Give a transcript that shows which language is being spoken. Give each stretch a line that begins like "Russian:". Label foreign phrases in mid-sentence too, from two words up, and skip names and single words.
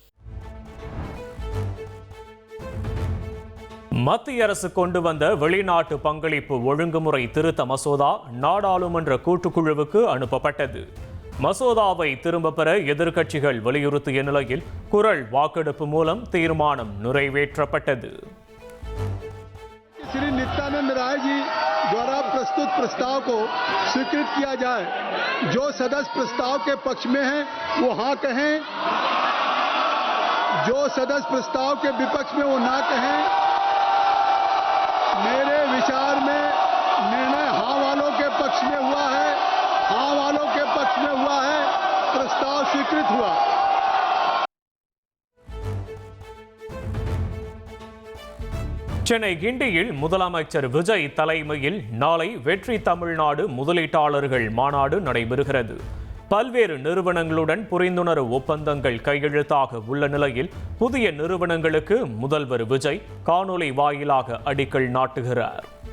Tamil: மத்திய அரசு கொண்டு வந்த வெளிநாட்டு பங்களிப்பு ஒழுங்குமுறை திருத்த மசோதா நாடாளுமன்ற கூட்டுக்குழுவுக்கு அனுப்பப்பட்டது. மசோதாவை திரும்ப பெற எதிர்க்கட்சிகள் வலியுறுத்திய நிலையில் குரல் வாக்கெடுப்பு மூலம் தீர்மானம் நிறைவேற்றப்பட்டது.
Hindi: श्री नित्यानंद राय जी द्वारा प्रस्तुत प्रस्ताव को स्वीकृत किया जाए। जो सदस्य प्रस्ताव के पक्ष में हैं वो हाँ कहें, जो सदस्य प्रस्ताव के विपक्ष में वो ना कहें। मेरे विचार में निर्णय हाँ वालों के पक्ष में हुआ है, हाँ वालों के पक्ष में हुआ है, प्रस्ताव स्वीकृत हुआ।
Tamil: சென்னை கிண்டியில் முதலமைச்சர் விஜய் தலைமையில் நாளை வெற்றி தமிழ்நாடு முதலீட்டாளர்கள் மாநாடு நடைபெறுகிறது. பல்வேறு நிறுவனங்களுடன் புரிந்துணர்வு ஒப்பந்தங்கள் கையெழுத்தாக உள்ள நிலையில் புதிய நிறுவனங்களுக்கு முதல்வர் விஜய் காணொலி வாயிலாக அடிக்கல் நாட்டுகிறார்.